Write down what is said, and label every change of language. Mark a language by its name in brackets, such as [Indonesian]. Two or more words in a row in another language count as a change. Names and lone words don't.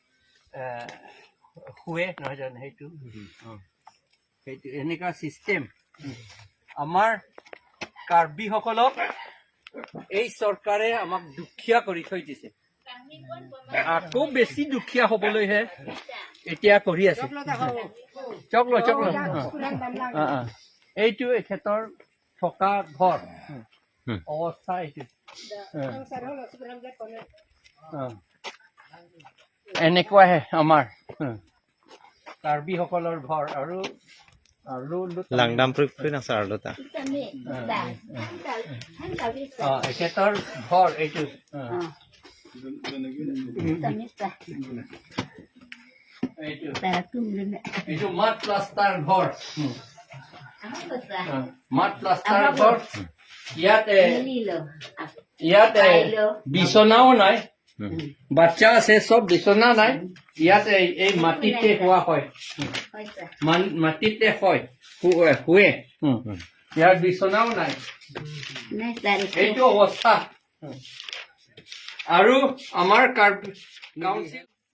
[Assamese] শুৱে নহয় জানো সেইটো এনেকুৱা চিষ্টেম আমাৰ কাৰ্বি সকলক এই চৰকাৰে আমাক দুখীয়া কৰি থৈ দিছে আকৌ বেছি দুখীয়া হবলৈহে এতিয়া কৰি আছে চকলো এইটো এখেতৰ থকা ঘৰ অৱস্থা এইটো এনেকুৱাহে আমাৰ কাৰ্বি সকলৰ ঘৰ আৰু [Karbi] langdam prin asar lota [Assamese] এখেতৰ ঘৰ এইটো এইটো মাট প্লাষ্টাৰ ঘৰ ইয়াতে বিচনাও নাই বাচ্চা আছে সব বিচনা নাই ইয়াতে এই মাটিতে শোৱা হয় মাটিতে শুৱে ইয়াৰ বিচনাও নাই এইটো অৱস্থা আৰু আমাৰ কাউন্সিল